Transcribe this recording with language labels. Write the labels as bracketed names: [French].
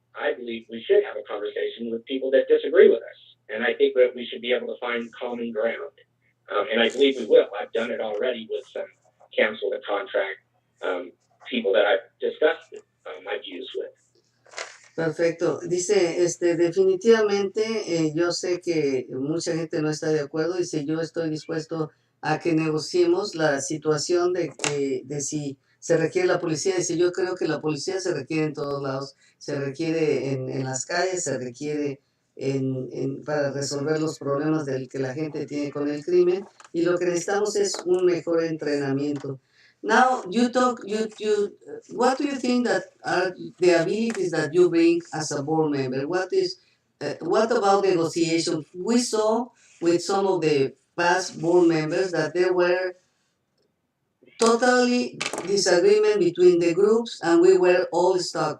[English] I believe we should have a conversation with people that disagree with us, and I think that we should be able to find common ground. And I believe we will. I've done it already with some cancel the contract people that I've discussed my views with. [Spanish] Perfecto. Dice, definitivamente, yo sé que mucha gente no está de acuerdo. Dice, yo estoy dispuesto a que negociemos la situación de si se requiere la policía. Dice, yo creo que la policía se requiere en todos lados. Se requiere en las calles, se requiere para resolver los problemas del que la gente tiene con el crimen. Y lo que necesitamos es un mejor entrenamiento. [English] Now what do you think that are the abilities that you bring as a board member? What about negotiation? We saw with some of the past board members that there were totally disagreement between the groups, and we were all stuck.